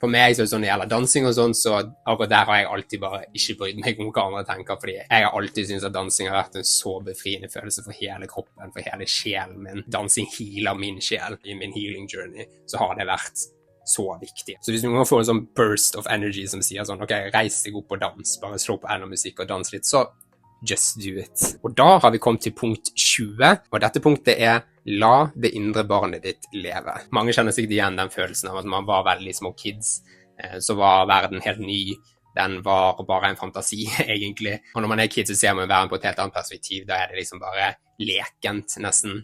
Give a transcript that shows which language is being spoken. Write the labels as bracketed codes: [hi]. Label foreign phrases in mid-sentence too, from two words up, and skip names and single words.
[no] For meg så er det sånn, når det gjelder dansing og sånn, så akkurat der har jeg alltid bare ikke brydd meg om hva andre tenker, fordi jeg har alltid syntes at dansing har vært en så befriende følelse for hele kroppen, for hele sjelen min. Dansing healer min sjel i min [en] healing journey, [no] så har det vært så viktig. Så hvis du må få en sånn [en] burst of energy [no] som sier sånn, ok, reis deg opp og dans, bare slå på enda musikk og dans litt, så [en] just do it. [no] Og da har vi kommet til punkt 20, og dette punktet er la det indre barnet ditt leve. Mange kjenner sikkert igjen den følelsen av at man var veldig små kids, så var verden helt ny, den var bare en fantasi, egentlig. Og når man er kid, så ser man verden på et helt annet perspektiv. Da er det liksom bare lekent, nesten.